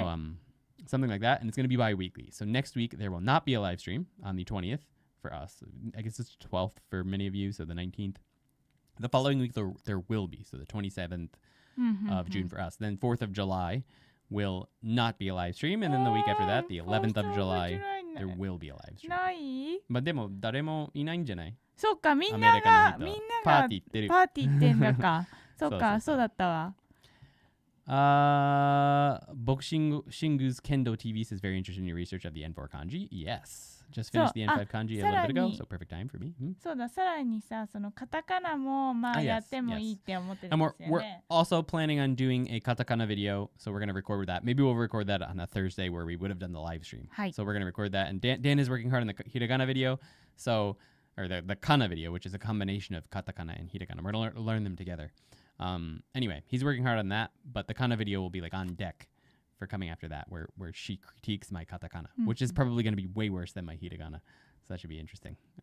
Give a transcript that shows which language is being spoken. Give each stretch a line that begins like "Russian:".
English: So something like that, and it's going to be bi-weekly. So next week, there will not be a live stream on the 20th for us. I guess it's 12th for many of you, so the 19th. The following week, there will be, so the 27th of June for us. Then 4th of July will not be a live stream, and then the week after that, the 11th of July, there will be a live stream.
Japanese: ない But でも誰もいないんじゃない？そっかみんながパーティー行ってる。パーティー行ってんだかそっかそうだったわ
English: Bokshingu's Kendo TV says very interested in your research of the N4 kanji. Yes. Just finished the N5 kanji a little bit ago, so perfect time for me.
Japanese: そうださらにさそのカタカナもまあやってもいいって思ってるん
English: And
Japanese: ですよね
English: we're also planning on doing a katakana video, so we're going to record that. Maybe we'll record that on a Thursday where we would have done the live stream. So we're going to record that, and Dan is working hard on the hiragana video, or the kana video, which is a combination of katakana and hiragana. We're going to learn them together. Anyway, he's working hard on that, but the kana video will be like on deck for coming after that, where she critiques my katakana, which is probably going to be way worse than my hiragana. So that should be interesting.